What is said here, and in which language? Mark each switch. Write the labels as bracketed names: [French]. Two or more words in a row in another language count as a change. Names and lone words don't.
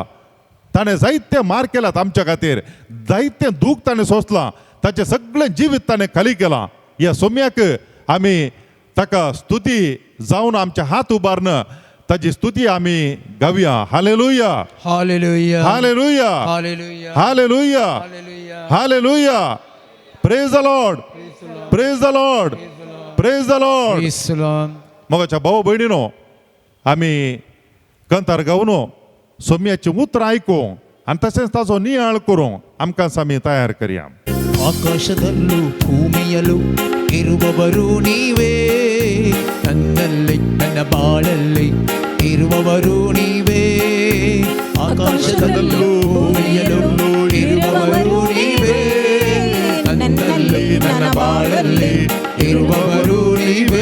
[Konkani] ताणें जायते मार केल्यात आमच्या खातीर, जायतें दूख ताणें सोंसलां, ताचें सगळें जिवीत ताणें खाली केलां. ह्या सोम्याक आमी ताका स्तुती जावन आमचे हात उबारन ताची स्तुती आमी गावया. हालेलुया, हालेलुया, हालेलुया, हालेलुया, हालेलुया, हालेलुया, हालेलुया. [English] Praise the Lord, praise the Lord, praise the Lord. Praise the Lord. [Konkani] मगाच्या भाऊ भयणीनो, आमी कंतार गावन सोम्याची उतर आयकूं आनी तशेंच ताचो नियाळ करूं आमकां आमी तयार करया. [Kannada] ಆಕಾಶದಲ್ಲೂ ಭೂಮಿಯಲ್ಲೂ ಇರುವವರು ನೀವೇ, ನನ್ನಲ್ಲಿ ನನ್ನ ಬಾಳಲ್ಲಿ ಇರುವವರು ನೀವೇ. ಆಕಾಶದಲ್ಲೂ ಭೂಮಿಯಲ್ಲೂ ಇರುವವರು ನೀವೇ, ನನ್ನಲ್ಲಿ ನನ್ನ ಬಾಳಲ್ಲಿ ಇರುವವರು ನೀವೇ.